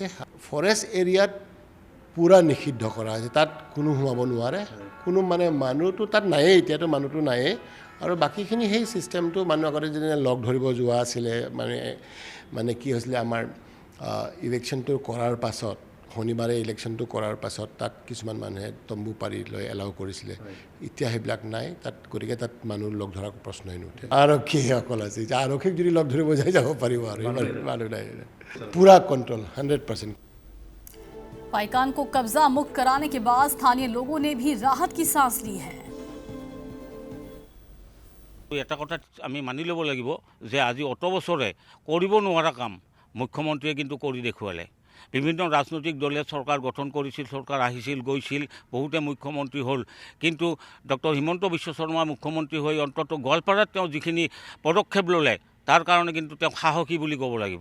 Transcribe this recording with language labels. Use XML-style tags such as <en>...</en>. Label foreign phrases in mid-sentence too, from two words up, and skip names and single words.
<as>ফৰেষ্ট এৰিয়াত পূৰা নিষিদ্ধ কৰা হৈছে, তাত কোনো সোমাব নোৱাৰে, কোনো মানে মানুহটো তাত নায়েই, এতিয়াতো মানুহটো নায়েই আৰু বাকীখিনি সেই ছিষ্টেমটো মানুহ আগতে যেনে লগ ধৰিব যোৱা আছিলে মানে কি হৈছিলে আমাৰ ইলেকশ্যনটো কৰাৰ পাছত শনিবাৰে ইলেকশ্যনটো কৰাৰ পাছত তাত কিছুমান মানুহে তম্বু পাৰি লৈ এলাউ কৰিছিলে, এতিয়া সেইবিলাক নাই তাত, গতিকে তাত মানুহ লগ ধৰাৰ প্ৰশ্নই নুঠে। আৰক্ষীসকল আছে, আৰক্ষীক যদি লগ ধৰিব যাই যাব পাৰিব আৰু মানুহ নাই, পূৰা কণ্ট্ৰল 100%।</as> <hi>पाइकान को कब्जा मुक्त कराने के बाद स्थानीय लोगों ने भी राहत की सांस ली है।</hi> <as>এটা কথা আমি মানি ল'ব লাগিব যে আজি অত বছৰে কৰিব নোৱাৰা কাম মুখ্যমন্ত্ৰীয়ে কিন্তু কৰি দেখুৱালে। বিভিন্ন ৰাজনৈতিক দলে চৰকাৰ গঠন কৰিছিল, চৰকাৰ আহিছিল গৈছিল, বহুতে মুখ্যমন্ত্ৰী হ'ল, কিন্তু ডক্টৰ হিমন্ত বিশ্ব শৰ্মা মুখ্যমন্ত্ৰী হৈ অন্ততঃ গোৱালপাৰাত তেওঁ যিখিনি পদক্ষেপ ল'লে তাৰ কাৰণে কিন্তু তেওঁ সাহসী বুলি ক'ব লাগিব।</as>